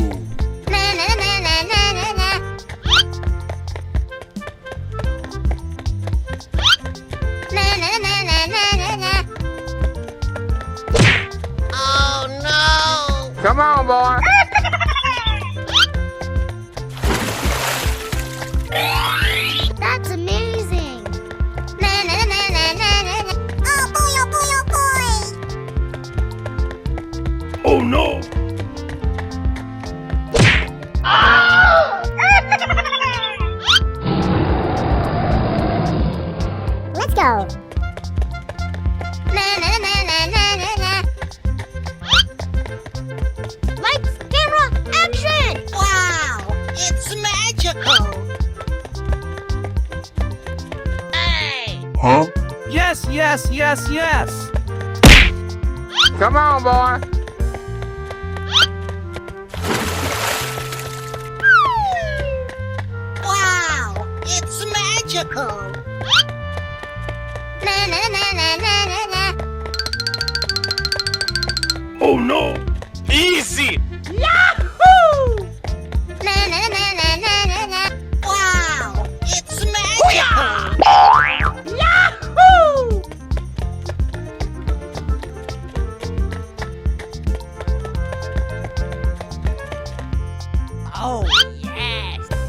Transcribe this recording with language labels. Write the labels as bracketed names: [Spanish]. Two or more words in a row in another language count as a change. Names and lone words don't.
[English] Na na na na na na na. Na na na na na na na. Oh no! Come on, boy. That's amazing! Na na na na na na na. Oh boy, oh boy, oh boy! Oh no! Let's go! Na na na na na na na. Lights, camera, action! Wow, it's magical! Hey! Huh? Yes, yes, yes, yes. Come on, boy. Wow, it's magical! Na na na na na na na. Oh no! Easy! Yahoo! Na na na na na na na. Wow, it's magical! Yahoo! Oh yes!